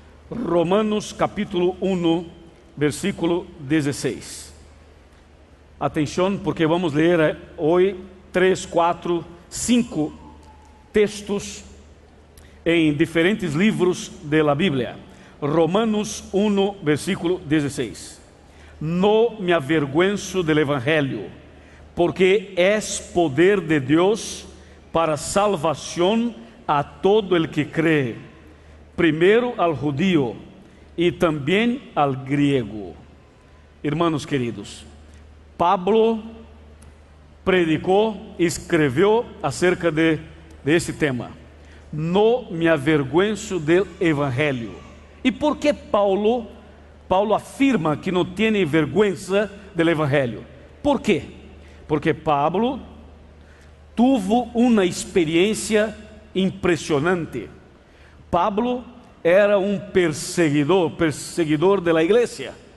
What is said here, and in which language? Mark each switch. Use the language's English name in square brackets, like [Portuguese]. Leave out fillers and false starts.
[Portuguese] Romanos capítulo 1, versículo 16. Atenção, porque vamos ler hoje 3, 4, 5 textos em diferentes livros da Bíblia. Romanos 1, versículo 16. [Spanish] No me avergüenzo del Evangelio, porque es poder de Dios para salvación a todo el que cree, primero al judío y también al griego. Hermanos queridos, Pablo [Portuguese] predicou, escreveu acerca de esse tema. [Spanish] No me avergüenzo del Evangelio. [Portuguese] E por que Paulo afirma que não tem [Spanish] vergüenza del Evangelio? [Portuguese] ¿Por quê? Porque [Spanish] Pablo tuvo [Portuguese] uma experiência impressionante. Pablo era um perseguidor da igreja.